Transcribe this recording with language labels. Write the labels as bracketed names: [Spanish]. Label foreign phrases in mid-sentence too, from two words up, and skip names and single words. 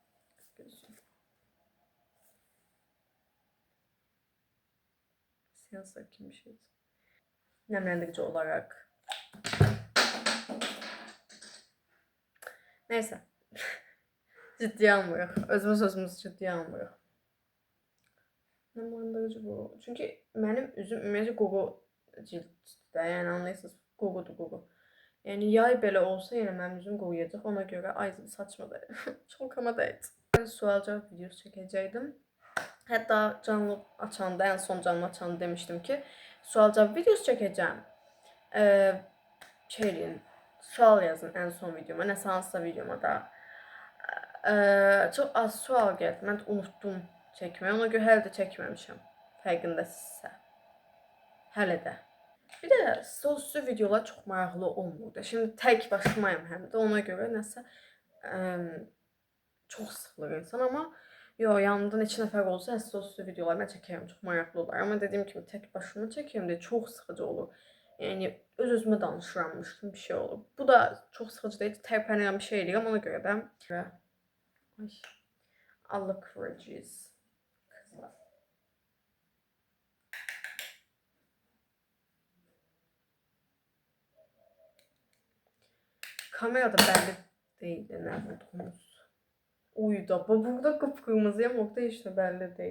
[Azerbaijani] Sensör kimi bir şey. [Turkish] Nemlendirici olarak. Neyse. [Azerbaijani] Ciddiye almırıq. Özümüz ciddiye almırıq. [Turkish] Nemlendirici bu. Çünkü benim [Azerbaijani] üzüm ümumiyyətlə quru cilddə. Yəni anlayırsınız, qurudur quru. Yəni yay belə olsa yenə mənim üzüm quruyacaq. Ona görə ay saçma da çok ama deyil. Ben sual cevap videosu çəkəcəkdim. Hatta canlı açanda, en son canlı açanda [Turkish] demiştim ki [Azerbaijani] sual cevap videosu çəkəcəm. Sual yazın en son videoma, nəsə hansısa videoma da. Çok az sual gəldi. Mən unuttum çəkməyi. Ona görə hələ də çəkməmişəm. Fərqindəsinizsə. Hələ də. Bir də sözlü videolar çox maraqlı olmurdu. Şimdi tək başlamayım həm də. Ona görə nəsə çox sıxılır insan, amma yanımda neçə nəfər olsa sözlü videolar mən çəkərəm. Çox maraqlı olar. Amma dediyim kimi tək başıma çəkirəm deyə çox sıxıcı olur. Yəni öz-özümə danışırammışdım bir şey olur. Bu da çox sıxıcı deyil. Tərpənirəm bir şey eləyirəm ona görə də. Ay. [Turkish] Allah kıvırcıyız. Kızlar. Kamerada belli değildi ne olduğumuz. Uydu. Burada kıpkırmızıya nokta işte belli değil.